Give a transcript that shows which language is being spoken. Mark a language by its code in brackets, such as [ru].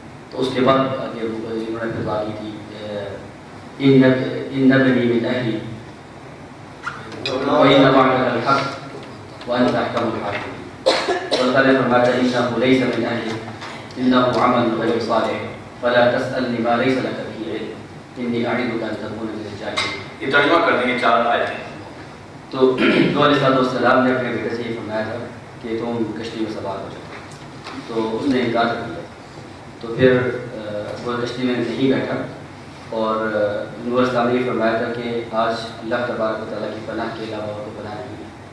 [ur] تو اس کے بعد آگے انہوں نے پھر بات کی تھی [ar] ان ابنی من اہلی وان وعدك الحق وانت احكم الحاكمين. [ur] والله نے فرمایا [ar] انه ليس من اهلك انه عمل غير صالح فلا تسالني ما ليس لك به علم اني اعدك ان تكون من الجاهلين. [ur] یہ ترجمہ کر دیں گے 4 آیتیں. تو نوح علیہ السلام نے اپنے بیٹے سے یہ فرمایا تھا کہ تم کشتی میں سوار ہو جاؤ، تو اس نے انکار کر دیا. تو پھر وہ کشتی میں نہیں بیٹھا اور نوح علیہ السلام نے یہ فرمایا تھا کہ آج اللہ تبارک و تعالیٰ کی پناہ کے علاوہ اور کوئی پناہ نہیں ہے.